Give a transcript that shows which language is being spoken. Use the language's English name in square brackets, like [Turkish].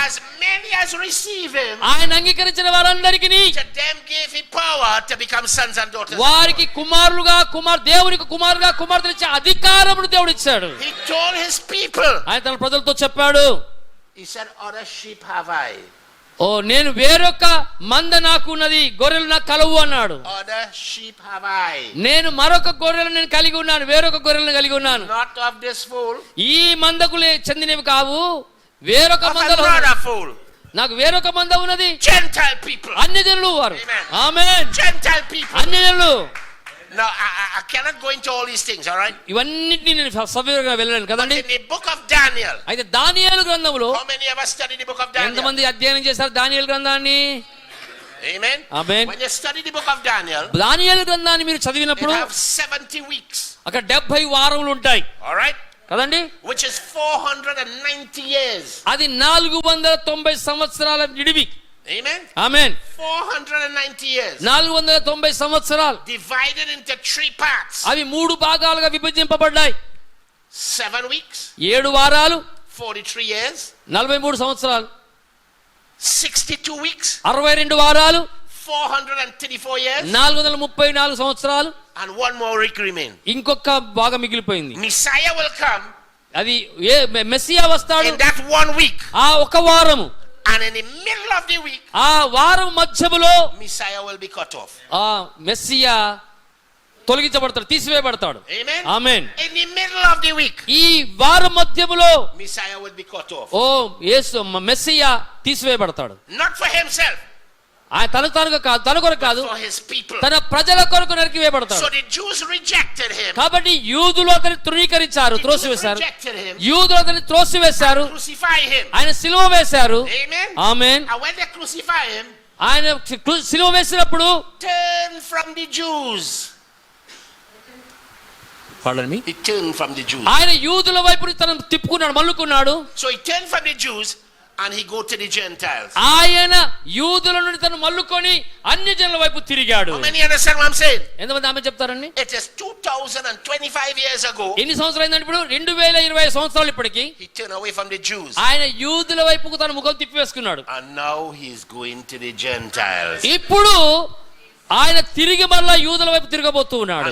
[English] as many as receive him, [Telugu] ఆయన అంగీకరించిన వారందరికీ [English] to them gave he power to become sons and daughters. [Telugu] వారికి కుమారులుగా, దేవునికి కుమారుగా కుమార్తెలు ఇచ్చే అధికారమును దేవుడు ఇచ్చాడు. [English] He told his people, [Telugu] ఆయన తన ప్రజలతో చెప్పాడు, [English] he said, other sheep have I, [Telugu] నేను వేరొక మంద నాకు ఉన్నది, గొర్రెలు నాకు కలవు అన్నాడు. [English] other sheep have I, [Telugu] నేను మరొక గొర్రెలను నేను కలిగి ఉన్నాను, వేరొక గొర్రెలను కలిగి ఉన్నాను. [English] not of this fold, [Telugu] ఈ మందకు చెందినవి కావు, వేరొక [English] of [Telugu] మందలో [English] another fold. [Telugu] నాకు వేరొక మంద ఉన్నది. [English] Gentile people. [Telugu] అన్యజనులు వారు. [English] Amen. [Telugu] ఆమేన్. [English] Gentile people. [Telugu] అన్యజనులు. [English] Now, I cannot go into all these things, all right? [Telugu] ఇవన్నిటిని నేను సవివరంగా వెళ్ళలేను [English] But [Telugu] కదండి. [English] in the book of Daniel, [Telugu] అయితే దానియేలు గ్రంథములో [English] how many ever studied the book of Daniel? [Telugu] ఎంతమంది అధ్యయనం చేశారు దానియేలు గ్రంథాన్ని? [English] Amen. Amen. When you study the book of Daniel, [Telugu] దానియేలు గ్రంథాన్ని మీరు [English] it [Telugu] చదివినప్పుడు [English] have 70 weeks, [Telugu] అక్కడ 70 వారములు ఉంటాయి [English] all right? [Telugu] కదండి. [English] Which is 490 years. [Telugu] అది 490 సంవత్సరాల నిడివి. [English] Amen. [Telugu] ఆమేన్. [English] 490 years. [Telugu] 490 సంవత్సరాలు [English] Divided into 3 parts. [Telugu] అవి 3 భాగాలుగా విభజింపబడ్డాయి. [English] 7 weeks, [Telugu] 7 వారాలు, [English] 43 years, [Telugu] 43 సంవత్సరాలు, [English] 62 weeks, [Telugu] 62 వారాలు, [English] 434 years, [Telugu] 434 సంవత్సరాలు, [English] and one more week remain. [Telugu] ఇంకొక భాగం మిగిలిపోయింది. [English] Messiah will come [Telugu] అది మెస్సియా వస్తాడు [English] in that 1 week. [Telugu] ఆ ఒక వారము. [English] And in the middle of the week, [Telugu] ఆ వారం మధ్యములో [English] Messiah will be cut off. [Telugu] ఆ Messiah తొలగించబడతాడు, తీసివేయబడతాడు. [English] Amen. [Telugu] Amen. [English] In the middle of the week, [Telugu] ఈ వారం మధ్యములో [English] Messiah will be cut off. [Telugu] Yesu Messiah తీసివేయబడతాడు. [English] Not for himself, [Telugu] ఆయన తన కొరకు కాదు, [English] for his people. [Telugu] తన ప్రజల కొరకు నరికివేయబడతాడు. [English] So the Jews rejected him. [Telugu] కాబట్టి యూదులు అతన్ని తృణీకరించారు, [English] The Jews [Telugu] త్రోసివేశారు. [English] rejected him. [Telugu] యూదులు అతన్ని త్రోసివేశారు, [English] Crucify him. [Telugu] ఆయన సిలువ వేశారు. [English] Amen. [Telugu] Amen. [English] And when they crucify him, [Telugu] ఆయన సిలువ వేసినప్పుడు [English] turn from the Jews. He turned from the Jews. [Telugu] ఆయన యూదుల వైపు తను తిప్పుకున్నాడు, మల్లుకున్నాడు. [English] So he turned from the Jews and he go to the Gentiles. [Telugu] ఆయన యూదుల నుండి తను మల్లుకొని అన్యజనుల వైపు తిరిగాడు. [English] How many understand what I'm saying? [Telugu] ఎంతమంది ఆమె చెప్తారండి? [English] It is 2025 years ago. [Telugu] ఎన్ని సంవత్సరాలు అయిందండి ఇప్పుడు? 2020 సంవత్సరాలు ఇప్పటికి. [English] He turned away from the Jews. [Telugu] ఆయన యూదుల వైపుకు తన ముఖం తిప్పివేసుకున్నాడు. [English] And now he is going to the Gentiles. [Telugu] ఇప్పుడు ఆయన తిరిగి మళ్ళా యూదుల వైపు తిరగబోతూ ఉన్నాడు.